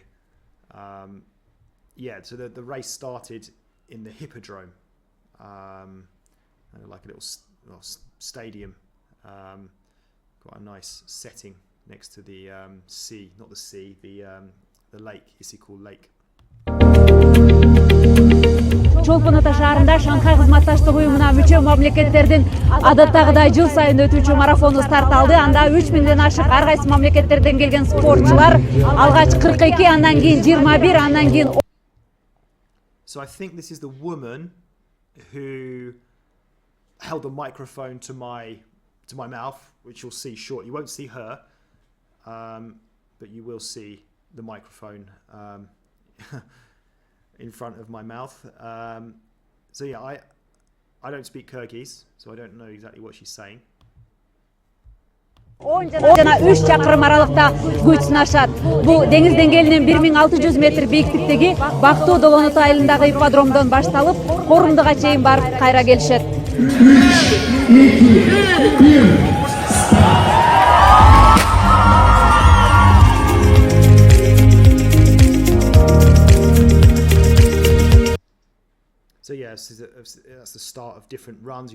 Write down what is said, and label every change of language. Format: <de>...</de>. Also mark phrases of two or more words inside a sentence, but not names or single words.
<en>Yeah. So the race started in the hippodrome, like a little stadium. Quite a nice setting next to the sea. Not the sea. The lake. Isikul Lake.</en> <ky>Чолпон-Ата шаарында Шанхай кызматташтык уюмуна мүчө мамлекеттердин адаттагыдай жыл сайын өтүүчү марафону старт алды. Анда 3000ден ашык ар кайсы мамлекеттерден келген спортчулар алгач 42, андан кийин 21, андан кийин.</ky> <en>So I think this is the woman who held the microphone to my mouth, which you'll see short. You won't see her, but you will see the microphone in front of my mouth. So yeah, I don't speak Kyrgyz, so I don't know exactly what she's saying.</en> <ky>10 жана 3 чакырым аралыкта күч сынашат. Бул деңиз деңгээлинен 1600 метр бийиктиктеги Бактоо Долоноту айылындагы ипподромдон башталып, Корумдуга чейин барып кайра келишет.</ky> <en>So yeah, that's the start of different runs.</en>